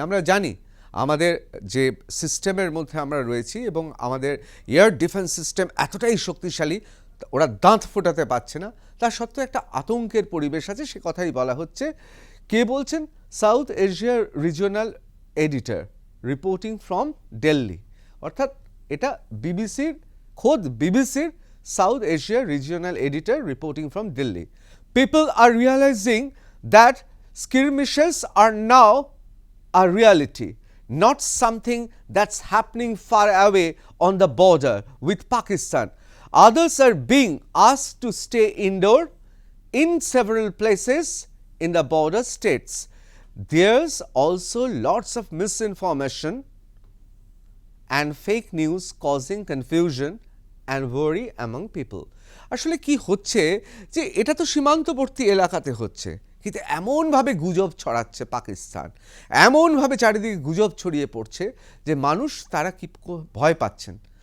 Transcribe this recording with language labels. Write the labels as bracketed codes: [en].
[bn] আমরা জানি আমাদের যে সিস্টেমের মধ্যে আমরা রয়েছি এবং আমাদের এয়ার ডিফেন্স সিস্টেম এতটাই শক্তিশালী, ওরা দাঁত ফোটাতে পারছে না, তার সত্ত্বেও একটা আতঙ্কের পরিবেশ আছে, সে কথাই বলা হচ্ছে। কে বলছেন? [en] south এশিয়ার regional editor reporting from Delhi, [bn] অর্থাৎ এটা খোদ বিবিসির [en] South Asia regional editor reporting from Delhi. People are realizing that skirmishes are now a reality, not something that's happening far away on the border with Pakistan. Others are being asked to stay indoor in several places in the border states, there's also lots of misinformation and fake news causing confusion and worry among people. [bn] আসলে কি হচ্ছে যে এটা তো সীমান্তবর্তী এলাকাতে হচ্ছে, কিন্তু এমনভাবে গুজব ছড়াচ্ছে পাকিস্তান, এমনভাবে চারিদিকে গুজব ছড়িয়ে পড়ছে যে মানুষ তারা কি ভয় পাচ্ছেন।